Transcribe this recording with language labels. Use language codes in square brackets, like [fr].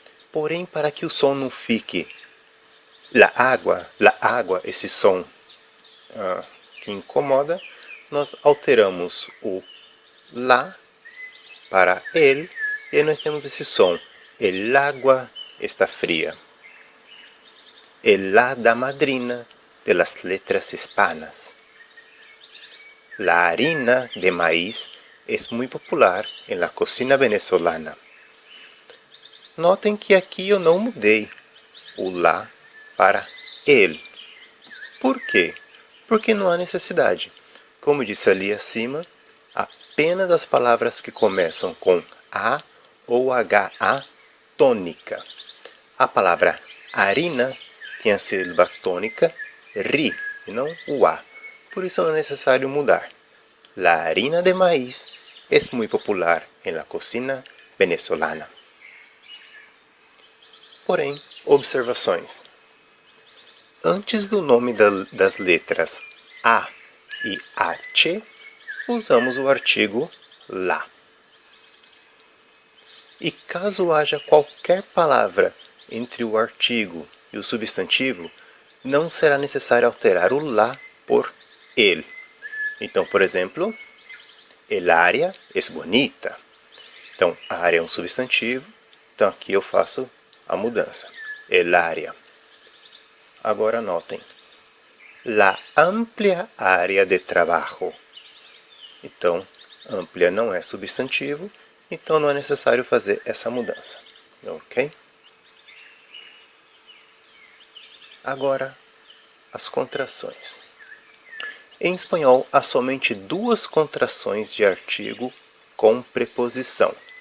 [pt] Porém, para que o som não fique la água, esse som que incomoda, nós alteramos o la para el e nós temos esse som. [es] El agua está fría. El hada madrina de las letras hispanas. La harina de maíz es muy popular en la cocina venezolana. [pt] Notem que aqui eu não mudei o lá para el. Por quê? Porque não há necessidade. Como disse ali acima, apenas as palavras que começam com A ou HA tônica. A palavra harina tem a sílaba tônica ri e não o A. Por isso não é necessário mudar. [es] La harina de maíz es muy popular en la cocina venezolana. [pt] Porém, observações. Antes do nome das letras A e H, usamos o artigo lá. E caso haja qualquer palavra entre o artigo e o substantivo, não será necessário alterar o lá por el. Então, por exemplo, [es] el área es bonita. [pt] Então, a área é um substantivo, então aqui eu faço a mudança. [es] El área. [pt] Agora notem. [es] La amplia área de trabajo. [pt] Então, amplia não é substantivo, então não é necessário fazer essa mudança. Ok? Agora, as contrações. Em espanhol, há somente duas contrações de artigo com preposição.